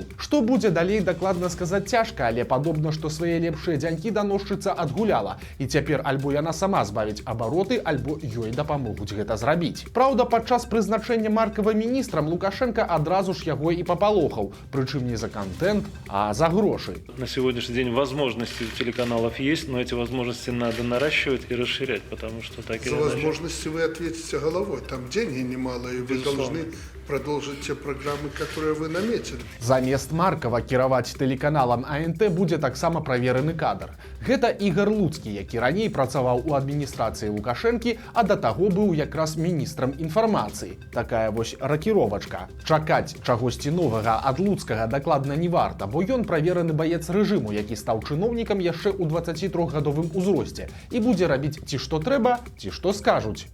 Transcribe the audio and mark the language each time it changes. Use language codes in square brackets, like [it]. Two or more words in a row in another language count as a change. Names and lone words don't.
[be] Што будзе далей, дакладна сказаць цяжка, але падобна, што свае лепшыя дзянькі даносчыца адгуляла, і цяпер альбо яна сама збавіць абароты, альбо ёй дапамогуць гэта зрабіць. Праўда, падчас прызначэння Маркава міністрам Лукашенка адразу ж яго і папалохаў, прычым не за контент, а за грошы. [ru] На сегодняшний день возможности у телеканалов есть, но эти возможности надо наращивать и расширять, потому что так или За иначе... возможности вы ответите головой. Там деньги немало, и вы должны продолжить те программы, которые вы наметили. [be] Замест Маркава кіраваць тэлеканалам АНТ будзе таксама правераны кадр. Гэта Ігар Луцкі, які раней працаваў у адміністрацыі Лукашэнкі, а да таго быў якраз міністрам інфармацыі. Такая вось ракіровачка. Чакаць чагосьці новага ад Луцкага дакладна не варта, бо ён правераны баец рэжыму, які стаў чыноўнікам яшчэ ў 23гадовым узросце і будзе рабіць ці што трэба, ці што скажуць.